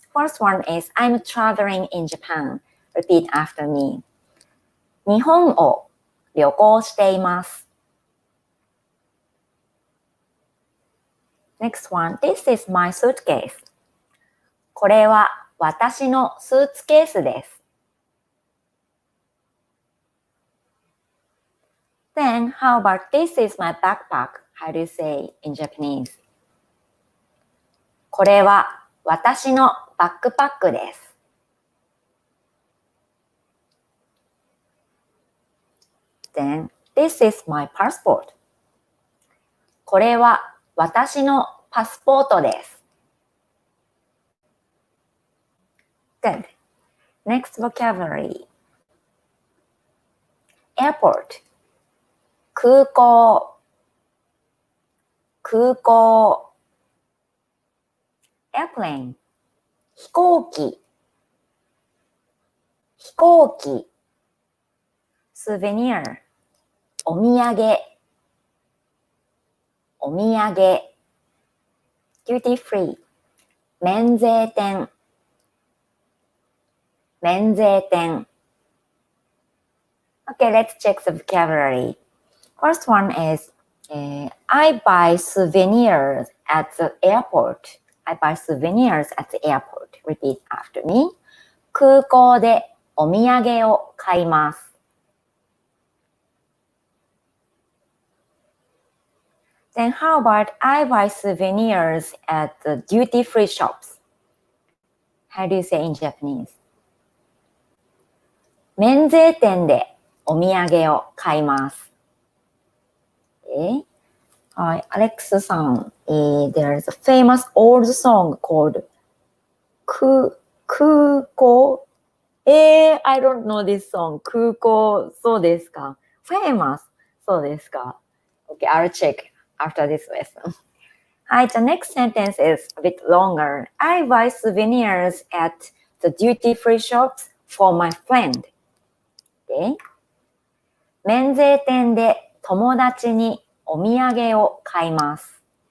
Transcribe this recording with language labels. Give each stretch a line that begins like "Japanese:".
English: First one is, I'm traveling in Japan. Repeat after me.
Japanese: 日本を旅行しています。
English: Next one, this is my suitcase.
Japanese: これは私のスーツケースです。
English: Then, how about this is my backpack? How do you say in Japanese?
Japanese: これは私のバックパックです。
English: Then, this is my passport.
Japanese: これは私のパスポートです。
English: Good. Next vocabulary. Airport. 空港。空港。Airplane. 飛行機。
Japanese: 飛行機。Souvenir. お土産。お土産。Duty free. 免税店。免税店。
English: Okay, let's check the vocabulary. First one is, I buy souvenirs at the airport. I buy souvenirs at the airport. Repeat after me.
Japanese: 空港でお土産を買います。
English: Then how about I buy souvenirs at the duty-free shops? How do you say in Japanese?
Japanese: 免税店でお土産を買います。
English: Okay. Hi, Alex さん。 There's a famous old song called 空港。 I don't know this song.
Japanese: 空港、そうですか。
English: Famous.
Japanese: そうですか。
English: Okay, I'll check after this lesson. Hi, the next sentence is a bit longer. I buy souvenirs at the duty-free shops for my friend. Okay.
Japanese: 免税店で友達にお土産を買います。